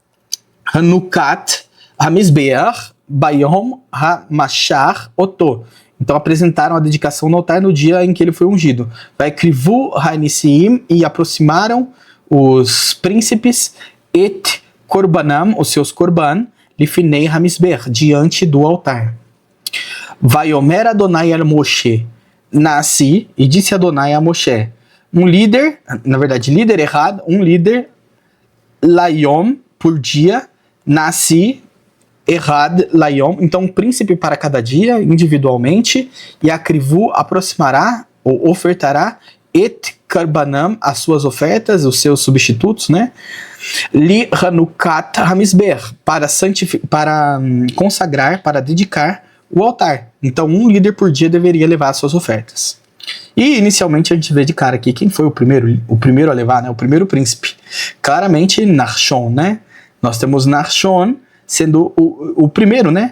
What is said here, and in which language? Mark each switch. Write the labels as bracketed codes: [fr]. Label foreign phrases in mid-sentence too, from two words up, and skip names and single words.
[he] Hanukat HaMisber Bayom HaMashar Oto. [pt] Então apresentaram a dedicação no altar no dia em que ele foi ungido. [he] Vai krivu hanissim, [pt] e aproximaram os príncipes [he] et korbanam, [pt] os seus korban, [he] lifinei hamisber, [pt] diante do altar. [he] Vai omer Adonai al Moshe, [pt] nasci, e disse Adonai a Moshe, um líder, na verdade líder errado, um líder, layom, por dia, nasci, [he] errad layom, [pt] então um príncipe para cada dia, individualmente, e a krivu aproximará, ou ofertará, [he] et karbanam, [pt] as suas ofertas, os seus substitutos, né? [he] Li hanukat hamisber, [pt] para consagrar, para dedicar o altar. Então um líder por dia deveria levar as suas ofertas. E inicialmente a gente vê de cara aqui quem foi o primeiro a levar, né? O primeiro príncipe. Claramente Nachshon, né? Nós temos Nachshon sendo o primeiro, né?